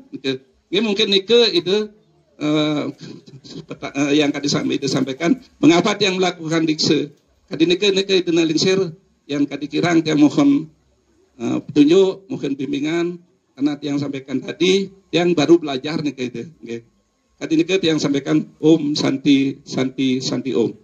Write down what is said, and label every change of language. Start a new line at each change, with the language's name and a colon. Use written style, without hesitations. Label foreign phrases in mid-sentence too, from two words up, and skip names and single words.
Indonesian: Ini mungkin itu yang tadi disampaikan. Mengapa tiang melakukan dikse?
Balinese: Kadi nike
Indonesian: itu Lingsir yang
Balinese: kadi kirang
Indonesian: tiang mohon petunjuk, mohon bimbingan karena tiang sampaikan tadi tiang baru belajar nike itu.
Balinese: Kadi nike tiang
Indonesian: sampaikan
Sanskrit: Om Santi Om.